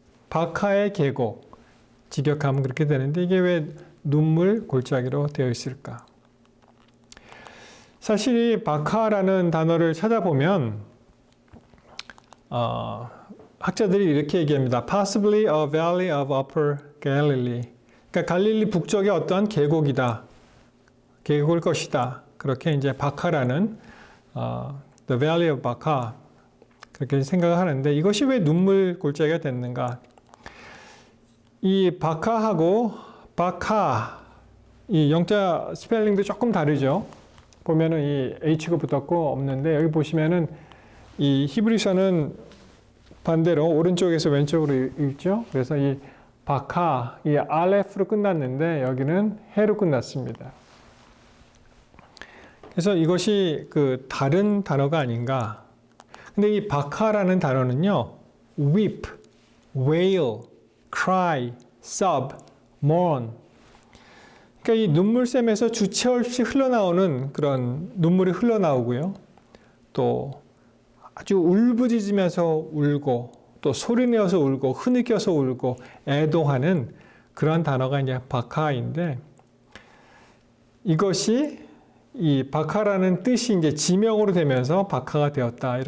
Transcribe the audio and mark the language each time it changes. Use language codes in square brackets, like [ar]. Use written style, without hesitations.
[ko] 박하의 계곡, 직역하면 그렇게 되는데 이게 왜 눈물 골짜기로 되어 있을까? 사실 이 박하라는 단어를 찾아보면 학자들이 이렇게 얘기합니다. [en] Possibly a valley of Upper Galilee. [ko] 그러니까 갈릴리 북쪽의 어떠한 계곡이다. 계곡일 것이다. 그렇게 이제 박하라는 The Valley of Baca 그렇게 생각을 하는데 이것이 왜 눈물 골짜기가 됐는가? 이 바카하고 바카 이 영자 스펠링도 조금 다르죠. 보면은 이 H가 붙었고 없는데 여기 보시면은 이 히브리서는 반대로 오른쪽에서 왼쪽으로 읽죠. 그래서 이 바카 이 알레프로 끝났는데 여기는 해로 끝났습니다. 그래서 이것이 그 다른 단어가 아닌가. 근데 이 바카라는 단어는요, [en] weep, wail, cry, sob, mourn. [ko] 그러니까 이 눈물샘에서 주체 없이 흘러나오는 그런 눈물이 흘러나오고요. 또 아주 울부짖으면서 울고, 또 소리내어서 울고, 흐느껴서 울고, 애도하는 그런 단어가 이제 바카인데, 이것이 이 바카라는 뜻이 이제 지명으로 되면서 바카가 되었다.